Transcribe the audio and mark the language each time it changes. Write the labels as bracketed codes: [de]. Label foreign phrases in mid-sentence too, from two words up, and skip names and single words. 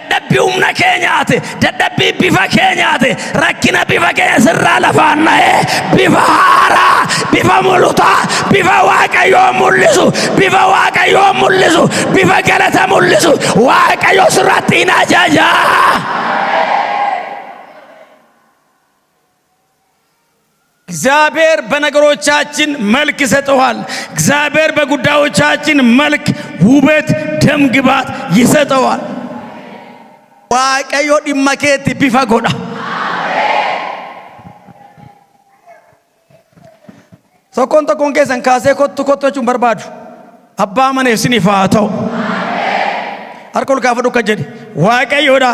[om] dadhabbii humna keenyaati, dadhabbii bifa keenyaati, rakkina bifa keenya sirraa lafaan na'ee bifa haaraa, bifa mul'ataa, bifa Waaqayyoo mul'isu, bifa Waaqayyoo mul'isu, bifa galata mul'isu Waaqayyo sirratti hin ajaja. [am] እግዚአብሔር በነገሮቻችን መልክ ይሰጠዋል። እግዚአብሔር በጉዳዮቻችን መልክ፣ ውበት፣ ደም ግባት ይሰጠዋል። [om] waaqayyo dhimma keetti bifa godha. tokkoon tokkoon keessan kaasee kottu jechuun barbaadu abbaa maneef siniif haa ta'u. harka ol kaafadhu akka jedhi waaqayyoodha.